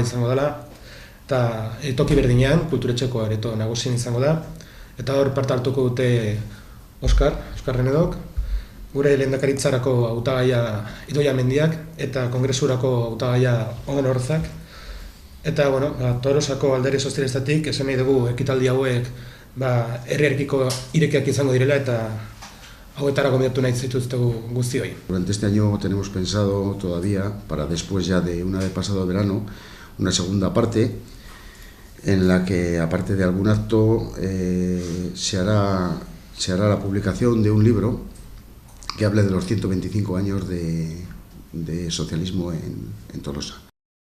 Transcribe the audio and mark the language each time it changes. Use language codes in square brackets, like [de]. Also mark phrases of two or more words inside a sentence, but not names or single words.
[eu] izango dela, eta toki berdinean, kulturetxeko areto nagusien izango da, eta hor parte hartuko dute Oskar Renedok, gure lehendakaritzarako hautagaia Idoia Mendiak, eta kongresurako hautagaia Oden Orzak, eta Tolosako alderdi sozialistatik esan nahi dugu ekitaldi hauek herriarekiko irekiak izango direla, eta hauetara gomendatu nahi zituztegu guztioi. [es] Durante este año tenemos pensado todavía, para después ya de una vez pasado el verano, una segunda parte en la que, aparte de algún acto, se hará la publicación de un libro que hable de los 125 años de socialismo en Tolosa.